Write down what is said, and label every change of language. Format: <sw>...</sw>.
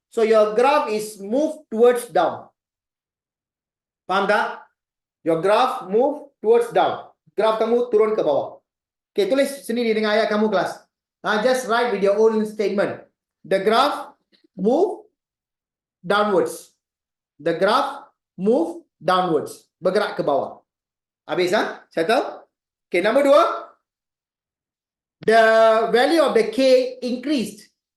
<en>So, your graph is move towards down.</en> <ms>Faham tak?</ms> <en>Your graph move towards down.</en> <ms>Graph kamu turun ke bawah. Okay, tulis sendiri dengan ayat kamu kelas.</ms> <en>Just write with your own statement. The graph move downwards. The graph move downwards.</en> <ms>Bergerak ke bawah. Habis, Settle? Okay, nombor 2.</ms> <en>the value of the K increased.</en>